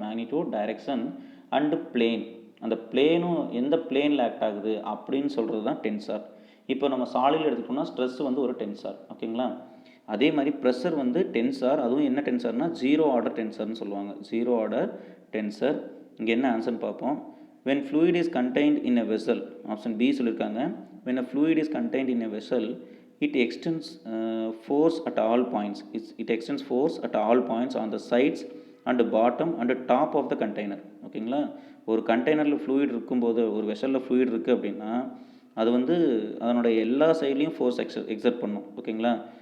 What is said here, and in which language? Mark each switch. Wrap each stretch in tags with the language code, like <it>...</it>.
<ta>Magnitude direction and plane. அந்த பிளேனும் எந்த பிளேனில் ஆக்ட் ஆகுது அப்படின்னு சொல்கிறது தான் டென்சார். இப்போ நம்ம சாலில் எடுத்துக்கிட்டோம்னா ஸ்ட்ரெஸ் வந்து ஒரு டென்சார். ஓகேங்களா? அதே மாதிரி ப்ரெஷர் வந்து டென்சார். அதுவும் என்ன டென்சார்னா ஜீரோ ஆர்டர் டென்சார்னு சொல்லுவாங்க. Zero order tensor. இங்கே என்ன ஆன்சர்னு பார்ப்போம்.</ta> <en>when fluid is contained in a vessel,</en> <ta>option B சொல்லியிருக்காங்க.</ta> <en>when a fluid is contained in a vessel it extends force at all points. It extends force at all points on the sides and bottom and top of the container.</en> <ta>ஓகேங்களா? ஒரு கண்டெய்னரில் fluid இருக்கும்போது, ஒரு வெசலில் fluid இருக்குது அப்படின்னா அது வந்து அதனுடைய எல்லா சைட்லேயும் ஃபோர்ஸ் எக்ஸர்ட் பண்ணும். ஓகேங்களா?</ta>